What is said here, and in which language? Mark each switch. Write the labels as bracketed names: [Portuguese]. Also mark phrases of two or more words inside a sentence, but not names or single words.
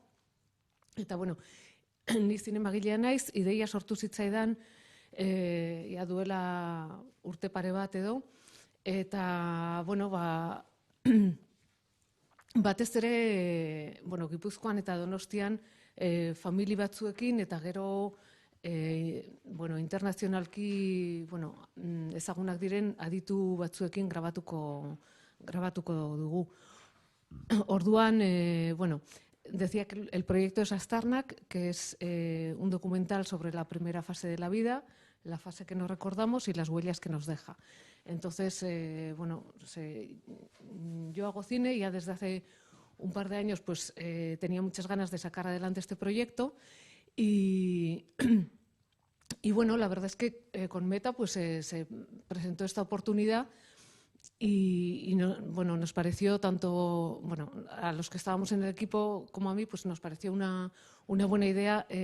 [Basque] Eta ni zinemagilea naiz, ideia sortu zitzaidan duela urte pare bat edo, eta batez ere Gipuzkoan eta Donostian famili batzuekin eta gero internazionalki ezagunak diren aditu batzuekin grabatuko dugu. Orduan, [Spanish] decía que el proyecto es Aztarnak, que es un documental sobre la primera fase de la vida, la fase que nos recordamos y las huellas que nos deja. Entonces, yo hago cine y ya desde hace un par de años tenía muchas ganas de sacar adelante este proyecto y la verdad es que con Meta se presentó esta oportunidad y nos pareció tanto a los que estábamos en el equipo como a mí, pues nos pareció una buena idea